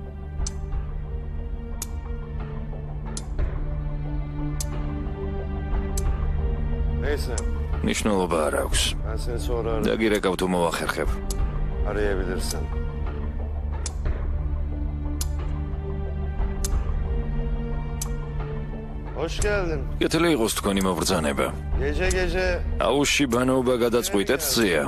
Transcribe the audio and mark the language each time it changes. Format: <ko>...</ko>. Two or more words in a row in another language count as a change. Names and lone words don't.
<tr>Neyse.</tr> <ka>მნიშვნელობა არ აქვს.</ka> <tr>Ben seni sonra</tr> <ka>დაგირეკავ თუ მოახერხებ.</ka> <tr>arayabilirsin. Hoş geldin.</tr> <ka>კეთილი იყოს თქვენი მობრძანება.</ka> <tr>Gece gece</tr> <ka>აუში ბანაობა გადაწყვიტეთ ზია.</ka>